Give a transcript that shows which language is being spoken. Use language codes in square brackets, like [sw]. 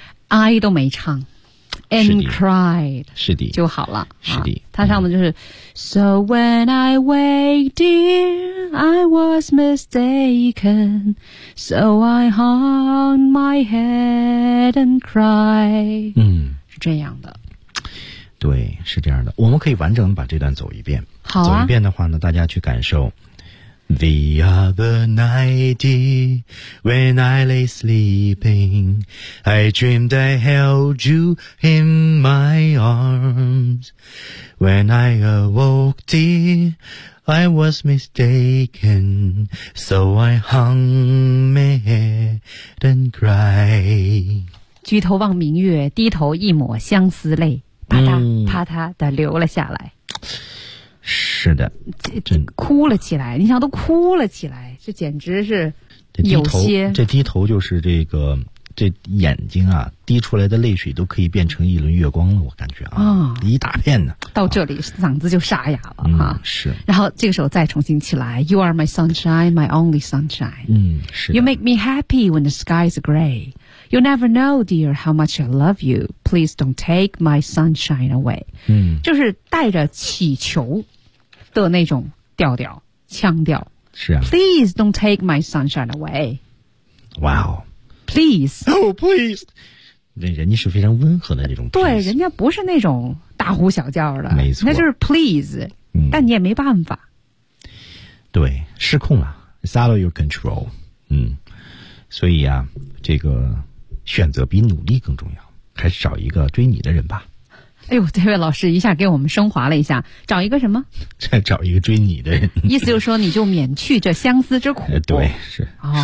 [en] I [zh] 都没唱 ， [en] and cried [zh] 是的就好了，是的。他、啊、唱的就是、嗯、 [en] So when I wake, dear, I was mistaken. So I hung my head and cried. [zh] 嗯，是这样的。对，是这样的。我们可以完整把这段走一遍。好、啊，走一遍的话呢，大家去感受。 [en] The other night, when I lay sleeping, I dreamed I held you in my arms. When I awoke, dear, I was mistaken, so I hung my head and cried. [zh] 举头望明月，低头一抹相思泪，啪嗒啪嗒的流了下来。是的，真哭了起来，你想都哭了起来，这简直是有些这低头就是这个这眼睛啊滴出来的泪水都可以变成一轮月光了，我感觉啊、哦、一大片呢，到这里、啊、嗓子就沙哑了、嗯、啊，是，然后这个时候再重新起来 [en] You are my sunshine, my only sunshine. [zh] 嗯，是 [en] You make me happy when the sky is gray. You never know, dear, how much I love you. Please don't take my sunshine away. [zh] 嗯，就是带着祈求的那种调调腔调，是啊。 [en] Please don't take my sunshine away. Wow. Please. Oh, please. [zh] 那人家是非常温和的那种。对，人家不是那种大呼小叫的，没错，那就是 please、嗯。但你也没办法。对，失控了 [en] ，It's out of your control. [zh] 嗯，所以啊，这个选择比努力更重要，还是找一个追你的人吧。哎呦，这位老师一下给我们升华了一下，找一个什么？再找一个追你的人。意思就是说，你就免去这相思之苦。对，是、哦、